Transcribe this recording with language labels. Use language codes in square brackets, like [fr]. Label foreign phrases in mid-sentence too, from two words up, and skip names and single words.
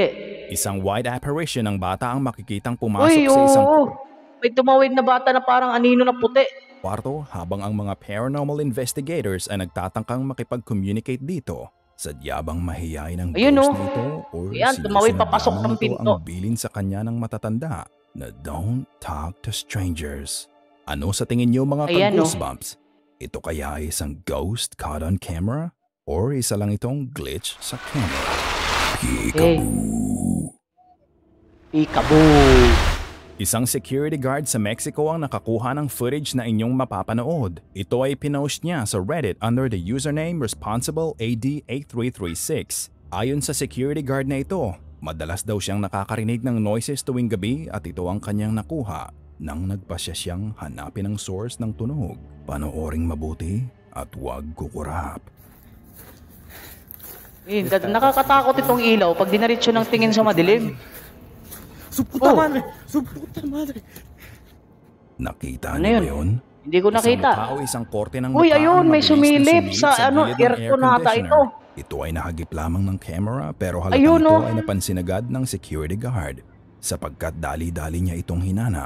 [tl] Isang [en] white apparition [tl] ng bata ang makikitang pumasok sa isang may tumawid na bata na parang anino na puti. Kwarto habang ang mga [en] paranormal investigators [tl] ay nagtatangkang makipag-communicate dito. Sadya bang mahiyain ang ghost na ito or tumawid papasok ng pinto ang bilin sa kanya ng matatanda na [en] don't talk to strangers. [tl] Ano sa tingin niyo mga ka-goosebumps? Ito kaya ay isang [en] ghost caught on camera [tl] or isa lang itong glitch sa camera? Peekaboo! Peekaboo! Isang security guard sa Mexico ang nakakuha ng footage na inyong mapapanood. Ito ay pinost niya sa Reddit [en] under the username [tl] ResponsibleAD8336. Ayon sa security guard na ito, madalas daw siyang nakakarinig ng noises tuwing gabi at ito ang kanyang nakuha nang nagpasya siyang hanapin ang source ng tunog. Panooring mabuti at huwag kukurap. Nakakatakot itong ilaw pag dinaritso ng tingin sa madilim. [es] Su puta madre! Su puta madre! [tl] Nakita niyo ba yun? Hindi ko nakita. Isang tao, isang korte ng Uy, ayun, may sumilip sa aircon nata ito. Ito ay nahagip lamang ng camera pero halatang ito ay napansin agad ng security guard sapagkat dali-dali niya itong hinanap.